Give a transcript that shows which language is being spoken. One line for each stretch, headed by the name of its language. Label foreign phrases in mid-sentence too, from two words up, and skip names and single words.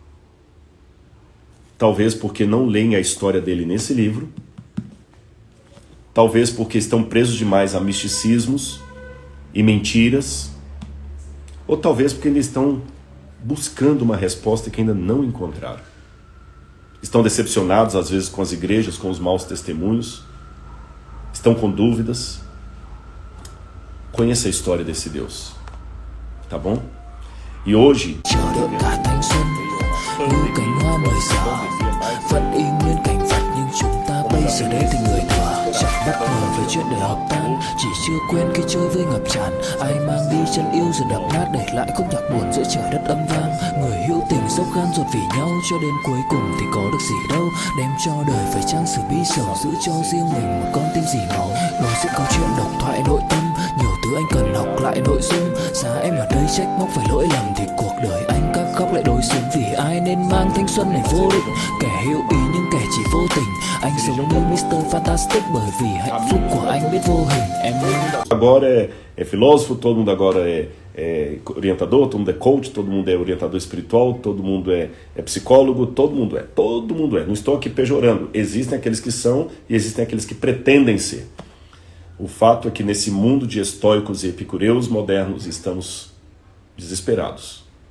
Portuguese: Talvez porque não leem a história dele nesse livro, talvez porque estão presos demais a misticismos e mentiras, ou talvez porque eles estão buscando uma resposta que ainda não encontraram. Estão decepcionados às vezes com as igrejas, com os maus testemunhos, estão com dúvidas. Conheça a história desse Deus, tá bom? E hoje
Vietnamese: giờ đây thì người thừa chẳng bất ngờ về chuyện đời hợp tan, chỉ chưa quen khi chơi với ngập tràn. Ai mang đi chân yêu rồi đập nát để lại khúc nhạc buồn giữa trời đất âm vang. Người hữu tình dốc gan ruột vì nhau cho đến cuối cùng thì có được gì đâu. Đem cho đời phải chăng sự bí sầu, giữ cho riêng mình một con tim dì máu. Rồi sẽ câu chuyện độc thoại nội tâm, nhiều thứ anh cần học lại nội dung. Giá em ở đây trách móc phải lỗi lầm thì cuộc đời anh các khóc lại đối xứng. Vì ai nên mang thanh xuân này vô định, kẻ hữu ý nhưng kẻ chỉ vô tình. Anh sống như Mr. Fantastic bởi vì hạnh phúc của anh biết vô hình. Em
Portuguese: agora é filósofo, todo mundo agora é orientador, todo mundo é coach, todo mundo é orientador espiritual, todo mundo é psicólogo, todo mundo é. Não estou aqui pejorando. Existem aqueles que são e existem aqueles que pretendem ser. O fato é que nesse mundo de estoicos e epicureus modernos estamos desesperados.